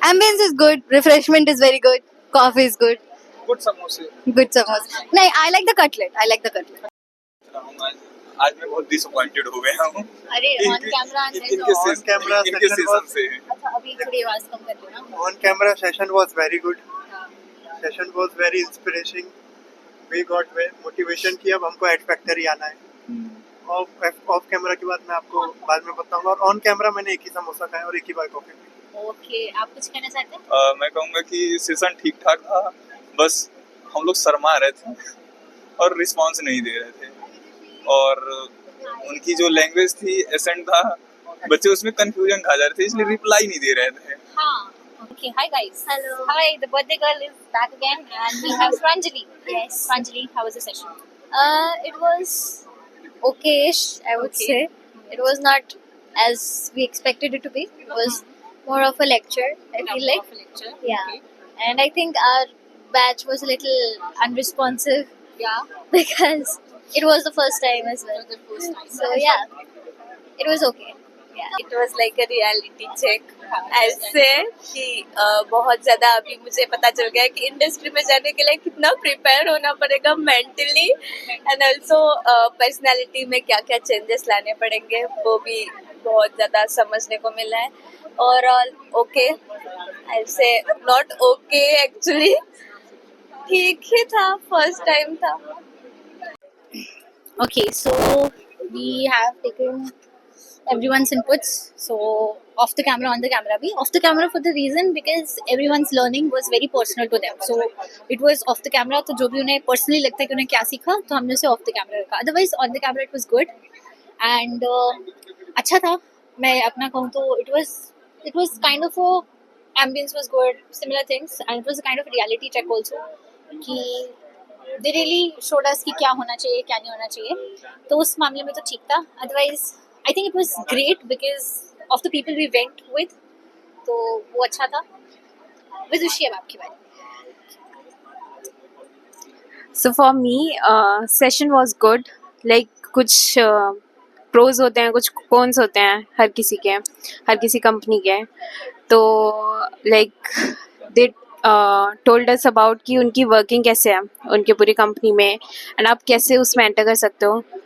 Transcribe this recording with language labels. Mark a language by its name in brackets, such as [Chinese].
[English] Ambience is good, refreshment is very good, coffee is good. Good समोसे। Good samosa. नहीं, I like the cutlet. [Hindi] आज मैं बहुत disappointed हो गया हूँ [English] अरे on camera [Hindi] इनके सीजन से। अच्छा, अभी थोड़ी आवाज कम कर लो ना। [English] On camera session was very good. Session was very inspiring. We got motivation [Hindi] कि अब हमको एड फैक्टर ही आना है। ऑफ कैमरा की बात मैं आपको बाद में बताऊंगा। और ऑन कैमरा मैंने एक ही समोसा खाया और एक ही बार कॉफी पी। ओके, आप कुछ कहना चाहते हैं? मैं कहूँगा कि सेशन ठीक ठाक था, बस हम लोग शर्मा रहे थे और रिस्पांस नहीं दे रहे थे, और उनकी जो लैंग्वेज थी, एसेंट था, बच्चे उसमें कंफ्यूजन खा जा रहे थे, इसलिए रिप्लाई नहीं दे रहे थे। [English] हाँ, okay, hi guys. Hello. Hi, the birthday girl is back again and we have Pranjali. Yes. Pranjali, how was the session? It was okayish, I would say. It was not as we expected it to be. It was more of a lecture, I feel like. Lecture. Yeah. And I think our batch was a little unresponsive. Yeah. Because it was the first time as well. So yeah, it was okay. Yeah. It was like a reality check. [Hindi] ऐसे कि बहुत ज़्यादा अभी मुझे पता चल गया है कि इंडस्ट्री में जाने के लिए कितना प्रिपेयर होना पड़ेगा मेंटली एंड ऑल्सो पर्सनालिटी में क्या क्या चेंजेस लाने पड़ेंगे, वो भी बहुत ज़्यादा समझने को मिला है। [English] overall okay, I say not okay actually, [Hindi] ठीक ही था, [English] First time था। Okay, so we have taken everyone's inputs. So off the camera, on the camera bhi. Off the camera for the reason because everyone's learning was very personal to them. So it was off the camera, [Hindi] तो जो भी उन्हें personally लगता है कि उन्हें क्या सीखा, तो हमने उसे off the camera रखा. [English] Otherwise on the camera it was good and [Hindi] अच्छा था. मैं अपना कहूँ तो [English] it was kind of a ambience was good, similar things, and it was a kind of a reality check also कि they really showed us कि [Hindi] क्या होना चाहिए, क्या नहीं होना चाहिए. तो उस मामले में तो ठीक था. [English] Otherwise I think it was great because of the people we went with. [Hindi] तो वो अच्छा था. विदुषी, अब आपकी बारी. [English] So for me, session was good. [Hindi] Like कुछ pros होते हैं, कुछ cons होते हैं, हर किसी कंपनी के. तो like [English] they told us about [Hindi] कि उनकी वर्किंग कैसे है उनकी पूरी कंपनी में एंड आप कैसे उसमें एंटर कर सकते हो.